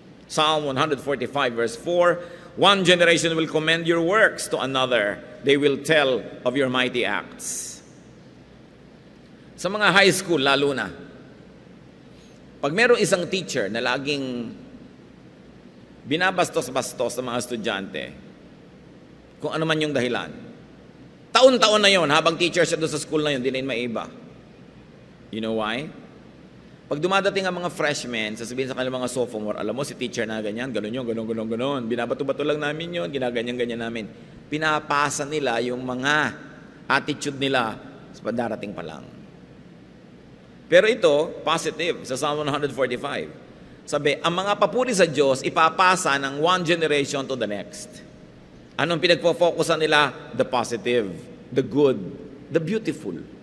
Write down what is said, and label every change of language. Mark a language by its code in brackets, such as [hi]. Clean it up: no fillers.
[en] Psalm 145 verse 4, one generation will commend your works to another. They will tell of your mighty acts. [tl] Sa mga high school, lalo na, pag merong isang teacher na laging binabastos-bastos ng mga estudyante, kung ano man yung dahilan, taon-taon na yon, habang teacher siya doon sa school na yun, di na yun maiba. [en] You know why? [tl] Pag dumadating ang mga freshmen, sasabihin sa kanilang mga sophomore, alam mo, si teacher na ganyan, ganun yun, ganun. Binabato-bato lang namin yun, ginaganyan-ganyan namin. Pinapasa nila yung mga attitude nila sa darating pa lang. Pero ito, positive, sa Psalm 145. Sabi, ang mga papuri sa Diyos, ipapasa ng [en] one generation to the next. [tl] Anong pinagpo-focusan nila? [en] The positive, the good, the beautiful.